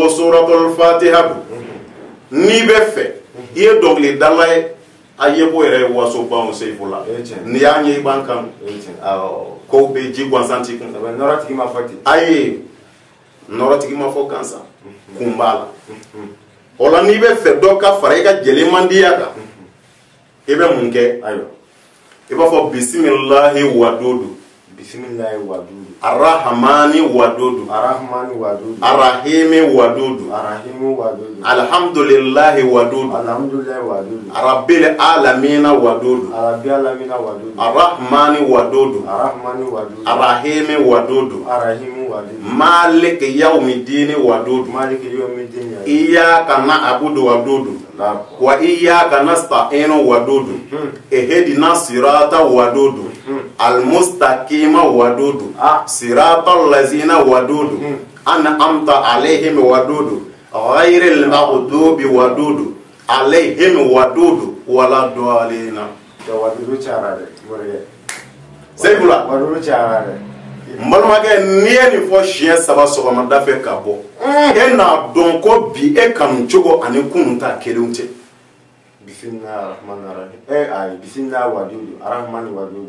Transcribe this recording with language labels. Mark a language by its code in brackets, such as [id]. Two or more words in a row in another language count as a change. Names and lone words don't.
[bm] ko suratul Fatiha don n'i bɛ fɛ i ye dɔnkilidala ye a ye ko yɛrɛ ye waso ban o seyifu la n'i y'a ɲɛ i b'an kanu kow bɛ ji gansan t'i kun nɔrɔtigi ma fɔ ten ayi nɔrɔtigi ma fɔ gansan kun b'a la o la n'i bɛ fɛ dɔ ka fara i ka jelimandiya kan i bɛ mun kɛ ayiwa i b'a fɔ [ar] بسم الله ودود الرحمن ودود الرحيم ودود الحمد لله ودود رب العالمين ودود الرحمن ودود الرحيم ودود مالك يوم الدين ودود إياك نعبد ودود وإياك نستعين ودود اهدنا الصراط ودود المستقيم ودود صراط الذين ودود أنعمت عليهم ودود غير المغضوب ودود عليهم ودود ولا الضالين. [bm] Sebula mbalmakɛ n'i ye nin fɔ siɲɛ 3 sɔgɔmada fɛ ka bɔ e n'a dɔn ko bi e kanu cogo ani kunun ta kelenw tɛ. [ar] بسم الله ودود الرحمن ودود